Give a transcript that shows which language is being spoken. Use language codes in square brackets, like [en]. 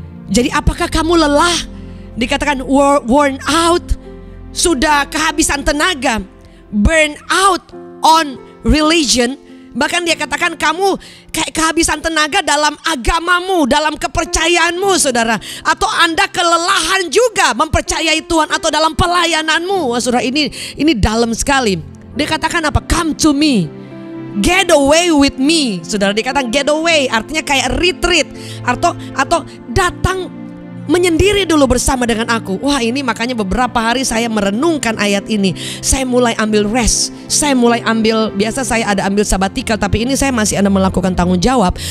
[id] Jadi apakah kamu lelah? Dikatakan [en] worn out, [id] sudah kehabisan tenaga, [en] burn out on religion. [id] Bahkan dia katakan kamu kayak kehabisan tenaga dalam agamamu, dalam kepercayaanmu, saudara. Atau Anda kelelahan juga mempercayai Tuhan atau dalam pelayananmu. Wah, saudara, ini dalam sekali. Dia katakan apa? [en] Come to me, get away with me, [id] saudara. Dikatakan [en] get away [id] artinya kayak retreat atau datang menyendiri dulu bersama dengan aku. Wah, ini makanya beberapa hari saya merenungkan ayat ini. Saya mulai ambil rest. Saya mulai ambil, biasa saya ada ambil sabbatical, tapi ini saya masih ada melakukan tanggung jawab.